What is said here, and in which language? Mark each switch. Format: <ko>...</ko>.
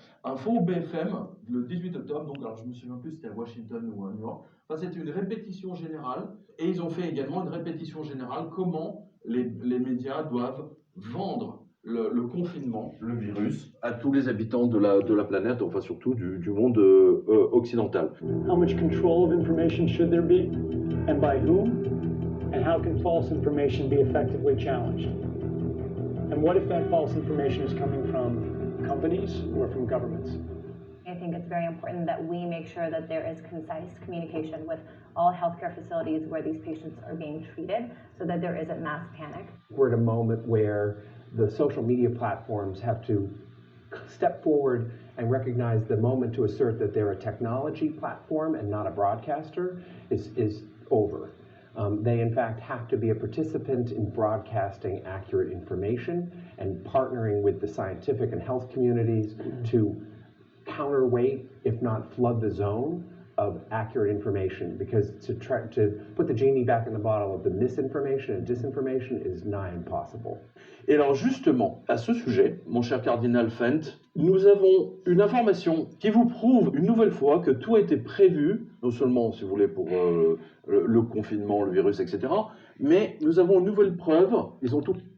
<fr>Un faux BFM, le 18 octobre, donc alors je me souviens plus si c'était à Washington ou à New York. Enfin, c'était une répétition générale. Et ils ont fait également une répétition générale comment les médias doivent vendre le confinement, le virus, à tous les habitants de la planète, enfin surtout du monde occidental.</fr> <en>How much control of information should there be, and by whom? And how can false information be effectively challenged? And what if that false information is coming from companies or from governments? I think it's very important that we make sure that there is concise communication with all healthcare facilities where these patients are being treated so that there isn't mass panic. We're at a moment where the social media platforms have to step forward and recognize the moment to assert that they're a technology platform and not a broadcaster is over. They in fact have to be a participant in broadcasting accurate information and partnering with the scientific and health communities to counterweight, if not flood the zone of accurate information, because to put the genie back in the bottle of the misinformation and disinformation is nigh impossible.</en> <fr>Et alors justement, à ce sujet, mon cher cardinal Fent, nous avons une information qui vous prouve une nouvelle fois que tout a été prévu, non seulement, si vous voulez, pour le confinement, le virus, etc., mais nous avons une nouvelle preuve, ils ont tout...</fr>